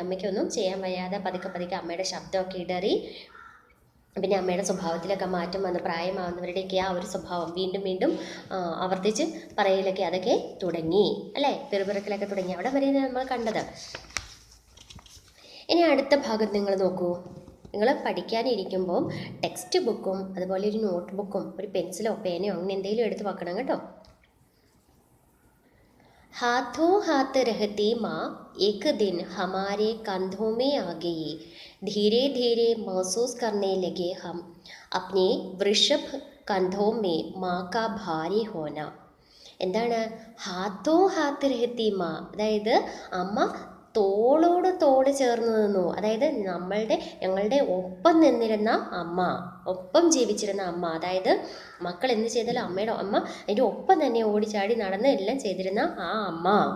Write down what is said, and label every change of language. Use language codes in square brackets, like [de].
[ml] അമ്മയ്ക്കൊന്നും ചെയ്യാൻ വയ്യാതെ പതുക്കെ അമ്മയുടെ ശബ്ദമൊക്കെ ഇടറി. പിന്നെ അമ്മയുടെ സ്വഭാവത്തിലൊക്കെ മാറ്റം വന്ന് പ്രായമാവുന്നവരുടെയൊക്കെ ആ ഒരു സ്വഭാവം വീണ്ടും വീണ്ടും ആവർത്തിച്ച് പറയലൊക്കെ അതൊക്കെ തുടങ്ങി അല്ലേ, പെറുപിറക്കലൊക്കെ തുടങ്ങി. അവിടെ വരെ നമ്മൾ കണ്ടത്. ഇനി അടുത്ത ഭാഗം നിങ്ങൾ നോക്കൂ. നിങ്ങൾ പഠിക്കാനിരിക്കുമ്പോൾ ടെക്സ്റ്റ് ബുക്കും അതുപോലെ ഒരു നോട്ട് ബുക്കും ഒരു പെൻസിലോ പേനയോ അങ്ങനെ എന്തെങ്കിലും എടുത്ത് വെക്കണം കേട്ടോ. [hi] हाथों हाथ रहती माँ एक दिन हमारे कंधों में आ गई. धीरे धीरे महसूस करने लगे हम अपने वृषभ कंधों में माँ का भारी होना. [ml] എന്താണ് [hi] ഹാത്തോ ഹാത്ത് രഹത്തി മാ, [ml] അതായത് അമ്മ തോളോട് തോട് ചേർന്ന് നിന്നു. അതായത് ഞങ്ങളുടെ ഒപ്പം നിന്നിരുന്ന അമ്മ, ഒപ്പം ജീവിച്ചിരുന്ന അമ്മ. അതായത് മക്കൾ എന്ത് ചെയ്താലും അമ്മയുടെ അമ്മ അതിൻ്റെ ഒപ്പം തന്നെ ഓടിച്ചാടി നടന്ന് എല്ലാം ചെയ്തിരുന്ന ആ അമ്മ.